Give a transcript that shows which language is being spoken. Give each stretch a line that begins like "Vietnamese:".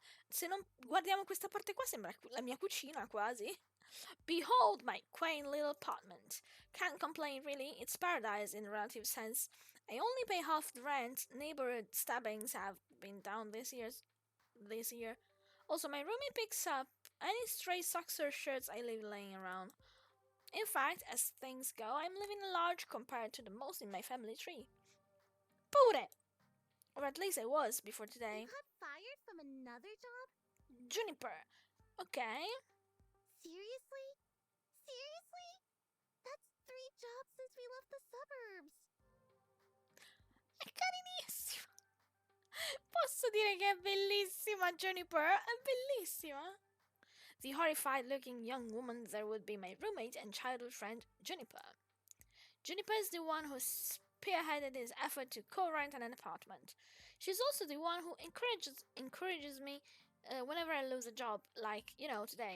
Italian: Se non guardiamo questa parte qua, sembra la mia cucina quasi.
English: Behold my quaint little apartment. Can't complain really, it's paradise in a relative sense. I only pay half the rent. Neighborhood stabbings have been down this year. Also, my roommate picks up any stray socks or shirts I leave laying around. In fact, as things go, I'm living large compared to the most in my family tree. Pure! Or at least I was before today. You got fired from another job? Juniper. Okay. Seriously? Seriously? That's 3 jobs since we left the suburbs.
Italian: È carinissima. Posso dire che è bellissima, Juniper? È bellissima.
English: The horrified-looking young woman there would be my roommate and childhood friend, Juniper. Juniper is the one who spearheaded this effort to co-rent an apartment. She's also the one who encourages me whenever I lose a job, like, you know, today.